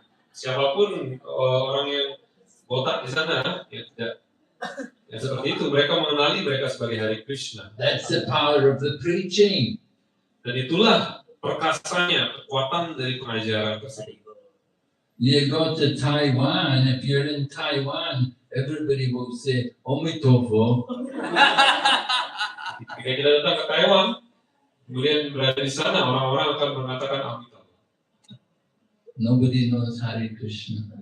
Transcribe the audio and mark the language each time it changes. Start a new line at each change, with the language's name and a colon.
Indonesian: Siapapun orang yang botak di sana, ya tidak. Ya seperti itu, mereka mengenali mereka sebagai Hare Krishna.
English: That's the power of the preaching.
Indonesian: Dan itulah perkasanya, kekuatan dari pengajaran tersebut.
English: You go to Taiwan, if you're in Taiwan, everybody will say, "Omitofo."
Indonesian: Ketika kita datang ke Taiwan, kemudian berada di sana, orang-orang akan mengatakan Amitabha.
English: Nobody knows Hare Krishna.